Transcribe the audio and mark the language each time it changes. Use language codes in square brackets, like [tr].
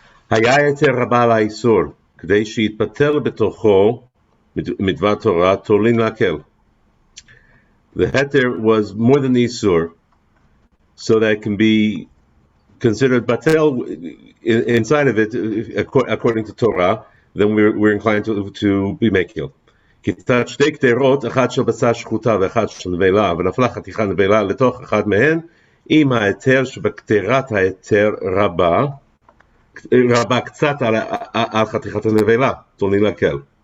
[he] היה יותר רבה על האיסור, כדי שיתפטר בתוכו מדבר תורה, תולין להקל. [en] The heter was more than the isur, so that it can be considered batel inside of it, according to Torah. Then we're inclined to be mekil. [he] כיתת שתי קטרות, אחת של בשר שחוטה ואחת של נבלה, ונפלה חתיכה נבלה לתוך אחד מהן, עם ההיתר שבקטרת ההיתר רבה קצת על חתיכת הנבלה, תולין להקל.